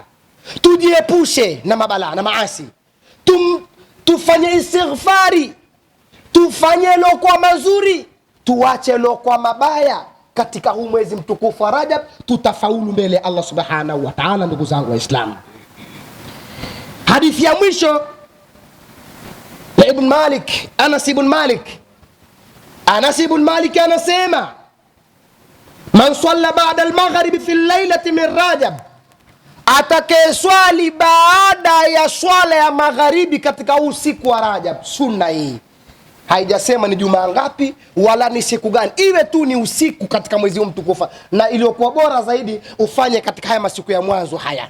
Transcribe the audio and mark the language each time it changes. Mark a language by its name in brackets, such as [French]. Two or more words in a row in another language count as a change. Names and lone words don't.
[Swahili] Tujiepushe na mabala na maasi. Tufanye istighfari, tufanye lokwa mazuri, tuache lokwa mabaya. Katika huu mwezi mtukufu wa Rajab tutafaulu mbele Allah [Arabic] سبحانه وتعالى. [Swahili] Ndugu zangu Waislamu, hadithi ya mwisho ya Ibn Malik, Anas ibn Malik anasema, [Arabic] من صلى بعد المغرب في الليلة من رجب, [Swahili] atakayeswali baada ya swala ya magharibi katika usiku wa Rajab. Sunna hii haijasema ni Jumaa ngapi wala ni siku gani, iwe tu ni usiku katika mwezi huu mtukufu, na iliyokuwa bora zaidi ufanye katika haya masiku ya mwanzo haya.